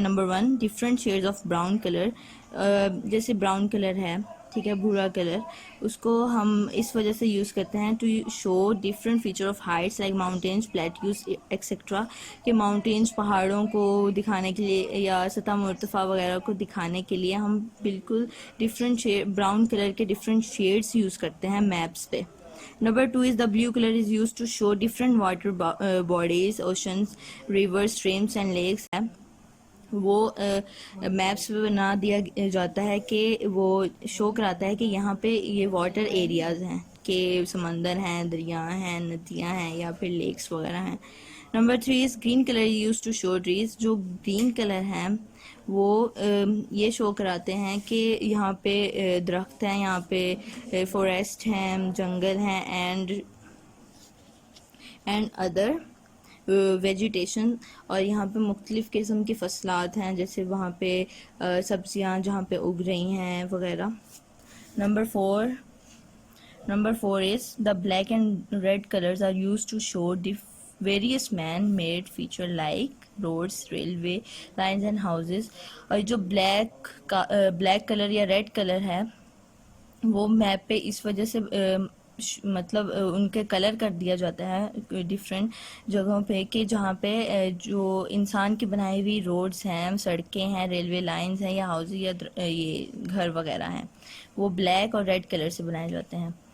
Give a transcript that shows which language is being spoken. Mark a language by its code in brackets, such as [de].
[ur] Number 1 different sheds of brown colour. جیسے brown colour ہے، ٹھیک ہے، بھورا کلر، اس کو ہم اس وجہ سے یوز کرتے ہیں [en] To show different feature of heights like mountains, plateaus etcetera. [ur] کہ ماؤنٹینس پہاڑوں کو دکھانے کے لیے یا سطح مرتفع وغیرہ کو دکھانے کے لیے ہم بالکل ڈفرینٹ براؤن کلر کے ڈفرینٹ شیڈس یوز کرتے ہیں میپس پہ. [en] Number 2 is the blue color is used to show different water bodies, oceans, rivers, streams and lakes. [ur] وہ میپس پہ بنا دیا جاتا ہے کہ وہ شو کراتا ہے کہ یہاں پہ یہ واٹر ایریاز ہیں کہ سمندر ہیں، دریا ہیں، ندیاں ہیں یا پھر لیکس وغیرہ ہیں. [en] Number 3 is green color is used to show trees. [ur] جو گرین کلر ہیں وہ یہ شو کراتے ہیں کہ یہاں پہ درخت ہیں، یہاں پہ فوریسٹ ہیں، جنگل ہیں اینڈ ادر ویجیٹیشن. اور یہاں پہ مختلف قسم کی فصلات ہیں جیسے وہاں پہ سبزیاں جہاں پہ اگ رہی ہیں وغیرہ. [en] Number 4 is the black and red colors are used to show various man-made feature like roads, railway lines and houses. [ur] اور جو بلیک کلر یا ریڈ کلر ہے وہ میپ پہ اس وجہ سے مطلب ان کے کلر کر دیا جاتا ہے ڈفرینٹ جگہوں پہ کہ جہاں پہ جو انسان کی بنائی ہوئی روڈز ہیں، سڑکیں ہیں، ریلوے لائنز ہیں یا ہاؤز یا یہ گھر وغیرہ ہیں وہ بلیک اور ریڈ کلر سے بنائے جاتے ہیں.